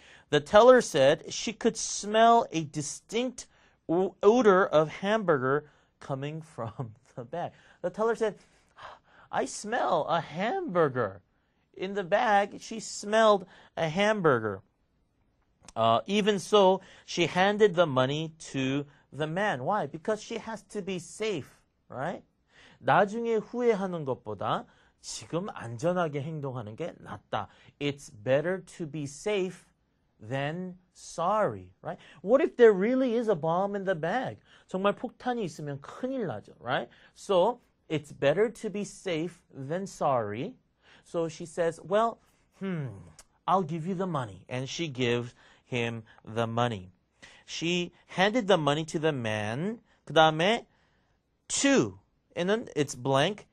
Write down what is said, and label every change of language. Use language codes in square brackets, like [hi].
[en] The teller said she could smell a distinct odor of hamburger coming from the bag. The teller said, "I smell a hamburger." In the bag, she smelled a hamburger. Even so, she handed the money to the man. Why? Because she has to be safe, right? [ko] 나중에 후회하는 것보다 지금 안전하게 행동하는 게 낫다. [en] It's better to be safe than sorry, right? What if there really is a bomb in the bag? [ko] 정말 폭탄이 있으면 큰일 나죠, [en] right? So, it's better to be safe than sorry. So she says, well, I'll give you the money. And she gives him the money. She handed the money to the man. [ko] 그 다음에 [en] it's blank.